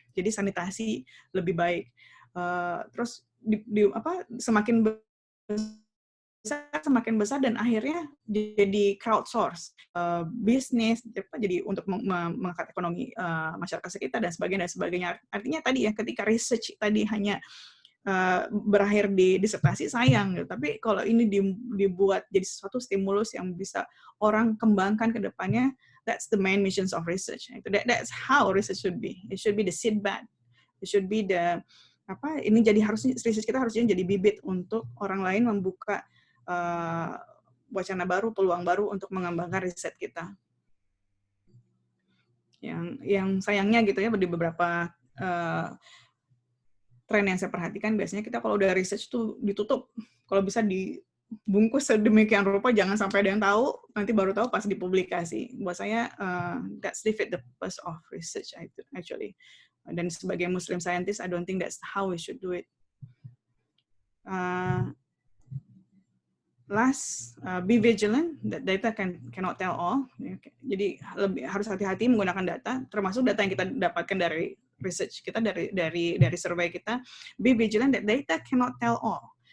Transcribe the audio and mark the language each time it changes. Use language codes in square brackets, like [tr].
[id] Jadi sanitasi lebih baik. Terus semakin besar dan akhirnya jadi crowdsource bisnis, jadi untuk mengangkat ekonomi masyarakat sekitar dan sebagainya. Artinya tadi ya, ketika research tadi hanya berakhir di disertasi sayang gitu. Tapi kalau ini dibuat jadi sesuatu stimulus yang bisa orang kembangkan ke depannya, [en] that's the main missions of research. That's how research should be. It should be the seedbed. It should be the [id] ini jadi research kita harusnya jadi bibit untuk orang lain membuka wacana baru, peluang baru untuk mengembangkan riset kita. Yang sayangnya gitu ya, di beberapa tren yang saya perhatikan, biasanya kita kalau udah research tuh ditutup. Kalau bisa dibungkus sedemikian rupa, jangan sampai ada yang tahu, nanti baru tahu pas dipublikasi. Buat saya, [en] that's defeat the purpose of research actually. [id] Dan sebagai [en] Muslim scientist, I don't think that's how we should do it. Last, be vigilant. That data cannot tell all. [id] Jadi harus hati-hati menggunakan data, termasuk data yang kita dapatkan dari research kita, dari survei kita. [en] Be vigilant that data cannot tell all.